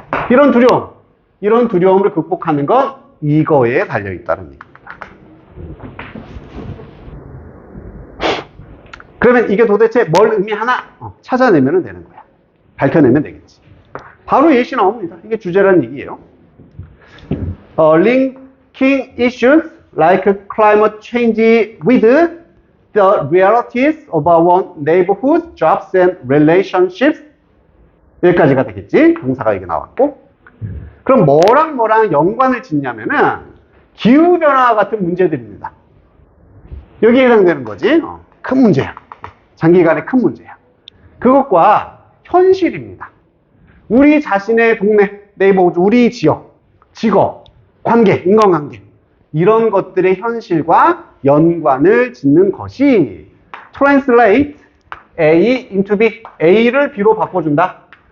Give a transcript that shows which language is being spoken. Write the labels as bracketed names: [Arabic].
[Korean] 이런 두려움을 극복하는 건 이거에 달려 있다는 얘기입니다. 그러면 이게 도대체 뭘 의미하나? 찾아내면 되는 거야. 밝혀내면 되겠지. 바로 예시 나옵니다. 이게 주제라는 얘기예요. [English] Linking issues like climate change with the realities of our neighborhood, jobs and relationships. [Korean] 여기까지가 되겠지. 동사가 이게 나왔고. 그럼 뭐랑 연관을 짓냐면은 기후변화와 같은 문제들입니다. 여기에 해당되는 거지. 큰 문제야. 장기간의 큰 문제야. 그것과 현실입니다. 우리 자신의 동네, 네이버후드, 우리 지역, 직업, 관계, 인간관계, 이런 것들의 현실과 연관을 짓는 것이 [English] translate A into B, [Korean] A를 B로 바꿔준다.